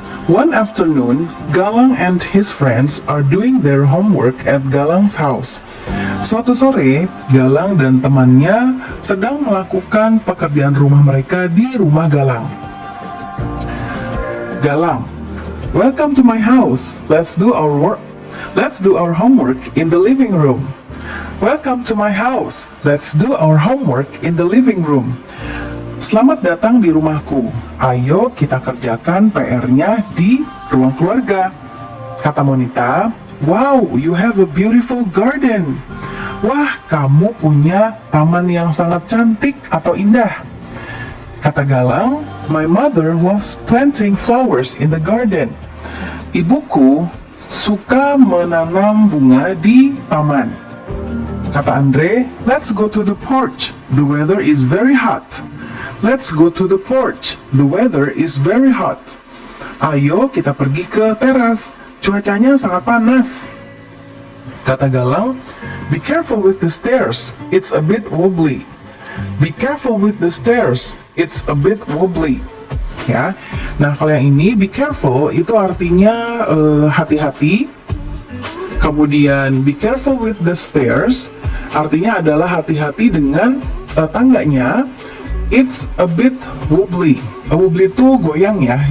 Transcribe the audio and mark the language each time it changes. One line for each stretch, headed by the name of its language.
English: One afternoon, Galang and his friends are doing their homework at Galang's house.
Indonesian: Suatu sore, Galang dan temannya sedang melakukan pekerjaan rumah mereka di rumah Galang.
English: Galang, welcome to my house. Let's do our work. Let's do our homework in the living room. Welcome to my house. Let's do our homework in the living room.
Indonesian: Selamat datang di rumahku. Ayo kita kerjakan PR-nya di ruang keluarga. Kata
English: Monita, wow, you have a beautiful garden.
Indonesian: Wah, kamu punya taman yang sangat cantik atau indah. Kata
English: Galang, my mother loves planting flowers in the garden.
Indonesian: Ibuku suka menanam bunga di taman. Kata
English: Andre, let's go to the porch. The weather is very hot. Let's go to the porch. The weather is very hot.
Indonesian: Ayo kita pergi ke teras. Cuacanya sangat panas.
English: Kata Galang, be careful with the stairs. It's a bit wobbly. Be careful with the stairs. It's a bit wobbly. Ya.
Indonesian: Nah, kalau yang ini be careful itu artinya hati-hati. Kemudian
English: be careful with the stairs
Indonesian: artinya adalah hati-hati dengan tangganya.
English: It's a bit wobbly. Wobbly
Indonesian: itu goyang ya.